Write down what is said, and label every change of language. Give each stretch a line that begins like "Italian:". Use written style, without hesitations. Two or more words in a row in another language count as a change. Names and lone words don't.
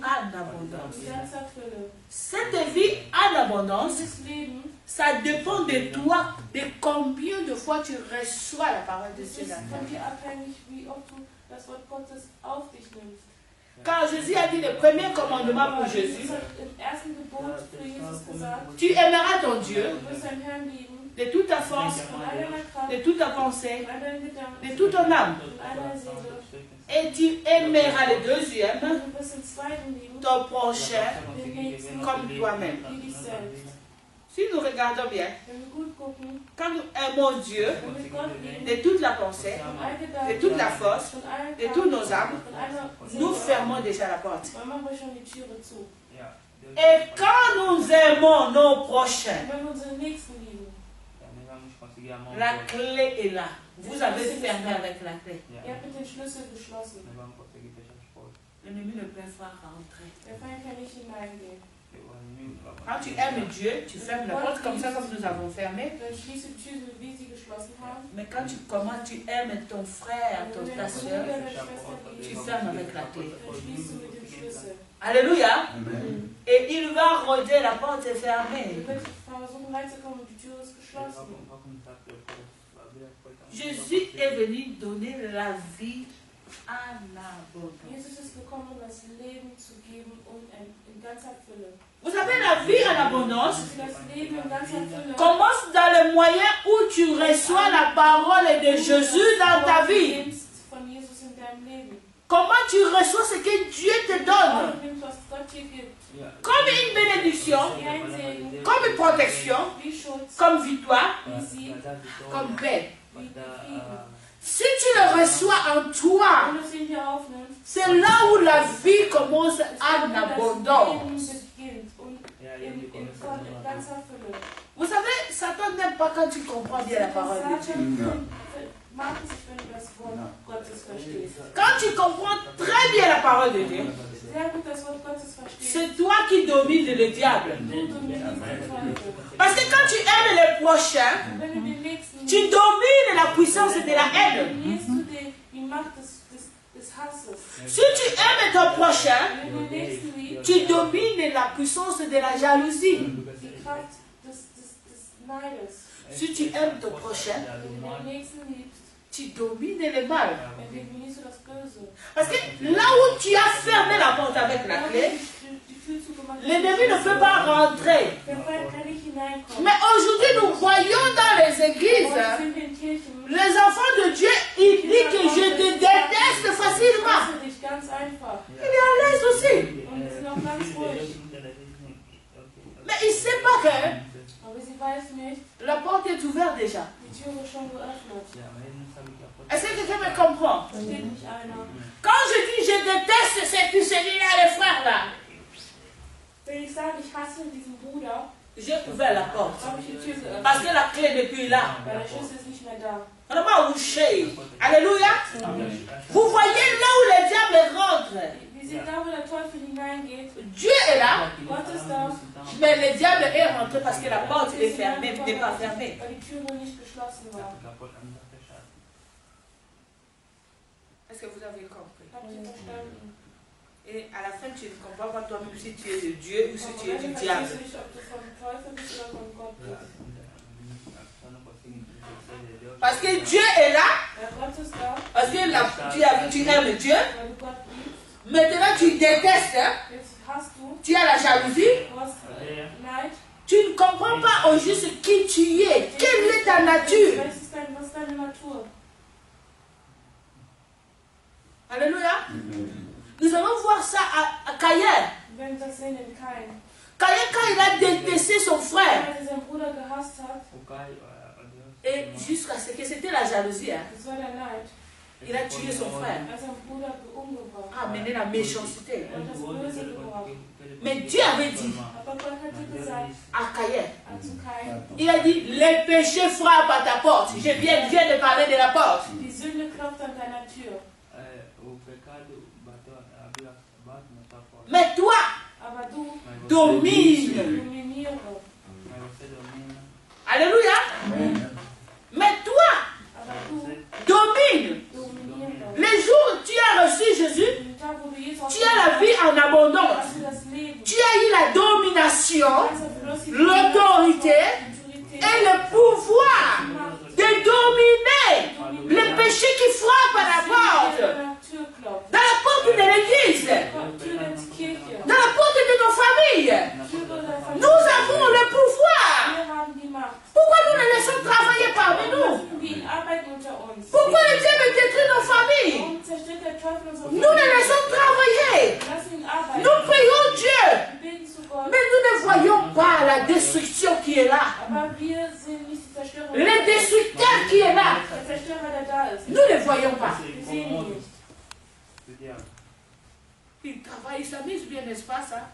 French: en abondance.
German: die ganze Fülle.
French: Cette vie en abondance,
German: Dieses Leben,
French: ça dépend de toi, de combien de fois tu reçois la parole de
German: das
French: Dieu.
German: ist von dir abhängig, wie oft du das Wort Gottes auf dich nimmst.
French: Quand Jésus a dit le premier commandement pour Jesus Jésus,
German: hat im ersten Gebot für Jesus gesagt,
French: tu aimeras ton Dieu
German: du wirst deinen Herrn lieben,
French: de toute ta force,
German: von all deiner Kraft,
French: de toute ta pensée,
German: von all deinen Gedanken,
French: de toute ton âme.
German: von all deiner Seele.
French: Et tu aimeras le deuxième,
German: Und du wirst den zweiten lieben,
French: ton prochain,
German: den nächsten,
French: comme toi-même.
German: wie dich selbst.
French: Si nous regardons bien,
German: Wenn wir gut gucken,
French: quand nous aimons Dieu
German: wenn wir Gott lieben,
French: de toute la pensée,
German: von all
French: de
German: Gedanken,
French: toute la force,
German: von allen
French: de toutes nos
German: Kraft,
French: âmes,
German: von aller
French: nous
German: Seele,
French: fermons déjà la porte.
German: dann machen wir schon die Türe zu.
French: Et quand nous aimons nos prochains,
German: Und wenn wir unseren Nächsten lieben,
French: la clé est là. Vous avez fermé avec la clé.
German: ihr habt mit den Schlüssel geschlossen.
French: L'ennemi ne peut pas rentrer.
German: Der Feind kann nicht hineingehen.
French: Quand tu aimes Dieu, tu fermes la porte comme ça, comme nous avons fermé.
German: Dann schließe die Türe, wie sie geschlossen haben.
French: Mais quand tu commences, tu aimes ton frère,
German: Und wenn
French: ta
German: der
French: soeur,
German: Bruder, der Schwester
French: tu
German: lieben,
French: fermes avec la clé.
German: dann schließt du mit dem Schlüssel.
French: Alléluia. Amen. Et il va rôder, la porte est fermée.
German: Du wirst versuchen reinzukommen und die Tür ist geschlossen.
French: Jésus est venu donner la vie en abondance.
German: Jesus ist gekommen, um das Leben zu geben und in ganzer Fülle.
French: Vous savez, la vie en abondance
German: Das Leben in ganzer Fülle
French: commence dans le moyen où tu reçois la parole de Jésus dans ta vie.
German: von Jesus in deinem Leben.
French: Comment tu reçois ce que Dieu te donne.
German: Du nimmst, was Gott dir gibt.
French: Comme une bénédiction,
German: Wie ein Segen,
French: comme une protection,
German: wie Schutz,
French: comme victoire,
German: wie Sieg,
French: comme paix.
German: wie Frieden.
French: Si tu le reçois en toi,
German: Wenn du es in dir aufnimmst,
French: c'est là où la vie commence en
German: das
French: abondance.
German: Leben beginnt und in ganzer Fülle.
French: Vous savez, Satan n'aime pas quand tu comprends bien la parole de Dieu.
German: Satan mag es nicht, wenn du das Wort Gottes verstehst.
French: Quand tu comprends très bien la parole de Dieu,
German: Sehr gut das Wort Gottes verstehst.
French: c'est toi qui domines le diable.
German: Du dominierst den Teufel.
French: Parce que quand tu aimes le prochain,
German: Wenn du den Nächsten
French: tu domines la puissance de la haine.
German: dominierst du die Macht des Hasses.
French: Si tu aimes ton prochain,
German: Wenn du den Nächsten liebst,
French: tu domines la puissance de la jalousie.
German: die Kraft des Neides.
French: Si tu aimes ton prochain,
German: Wenn du den Nächsten liebst,
French: tu domines le mal.
German: dann dominierst du das Böse.
French: Parce que là où tu as fermé la porte avec la clé, l'ennemi ne peut pas rentrer.
German: Der Feind kann nicht hineinkommen.
French: Mais aujourd'hui, nous voyons dans les églises,
German: Heute sind wir in Kirchen.
French: les enfants de Dieu, ils disent que je te déteste
German: Ich
French: facilement.
German: hasse dich ganz einfach.
French: Il est à l'aise aussi.
German: Und sie sind auch ganz ruhig.
French: Mais il ne sait pas que
German: Aber sie weiß nicht,
French: la porte est ouverte déjà.
German: die Tür ist schon geöffnet.
French: Est-ce que quelqu'un me comprend?
German: Versteht nicht einer.
French: Quand je dis je déteste celui-là, le frère là,
German: Wenn ich sage, ich hasse diesen Bruder,
French: j'ai ouvert la porte.
German: habe ich die Tür geöffnet.
French: Parce que la clé n'est plus là.
German: Weil der Schlüssel ist nicht mehr da.
French: Vraiment, vous chez. Alléluia. Vous voyez là où le diable rentre.
German: Wir sehen da, wo der Teufel hineingeht.
French: Dieu est là,
German: Gott ist da.
French: mais le diable est rentré parce que la porte est fermée, n'est pas fermée.
German: Weil die Tür noch nicht geschlossen war.
French: Est-ce que vous avez compris?
German: Habt ihr verstanden?
French: Et à la fin, tu ne comprends pas toi-même si tu es de Dieu ou si tu es
German: Aber du dann
French: diable.
German: verstehst du nicht, ob du vom Teufel bist oder von Gott bist.
French: Parce que Dieu est là,
German: Weil Gott ist da,
French: parce que tu aimes Dieu.
German: weil du Gott liebst.
French: Maintenant, tu détestes, hein?
German: Jetzt hast du,
French: Tu as la jalousie.
German: du hast Neid.
French: Tu ne comprends pas au juste qui tu es. Quelle est ta nature?
German: Was ist deine Natur?
French: Alléluia. Nous allons voir ça à Caïn.
German: Wenn wir das sehen in Kain.
French: Caïn, quand il a détesté son frère,
German: Als er seinen Bruder gehasst hat,
French: et jusqu'à ce que c'était la jalousie, hein,
German: das war der Neid.
French: il a tué son frère,
German: Er hat seinen Bruder umgebracht.
French: a amené la méchanceté.
German: Er hat das Böse gebracht.
French: Mais Dieu avait dit
German: Aber Gott hat dir gesagt,
French: à Caïn,
German: zu Kain,
French: il a dit, les péchés frappent à ta porte. Je viens de parler de la porte.
German: die Sünde klopft an deiner Tür.
French: Mais toi,
German: Aber du
French: domine.
German: dominiere.
French: Alléluia. Mais toi,
German: Aber du
French: domine.
German: dominiere.
French: Les jours où tu as reçu Jésus,
German: Den Tag, wo du Jesus
French: tu as la vie en abondance.
German: hast du das Leben.
French: Tu as eu la domination,
German: Du hast bloß die
French: l'autorité
German: Autorität,
French: et le pouvoir de dominer les péchés qui frappent à la porte.
German: an der Tür klopft.
French: Dans la porte de l'église,
German: Tür der Kirche.
French: dans la porte de nos familles.
German: Tür der Familie.
French: Nous avons le pouvoir.
German: Wir haben die Macht.
French: Pourquoi nous les laissons travailler parmi nous?
German: Lassen wir ihn arbeiten unter uns.
French: Pourquoi le diable détruit nos familles?
German: Warum zerstört der Teufel unsere
French: Nous les laissons travailler.
German: Lass ihn arbeiten.
French: Nous prions Dieu.
German: Wir beten zu Gott.
French: Mais nous ne voyons pas la destruction qui est là.
German: Aber wir sehen nicht die Zerstörung.
French: Le destructeur qui est là.
German: Der Zerstörer, der da ist.
French: Nous ne le voyons pas.
German: Wir sehen ihn nicht.
French: Il travaille, il s'amuse bien, n'est-ce pas ça?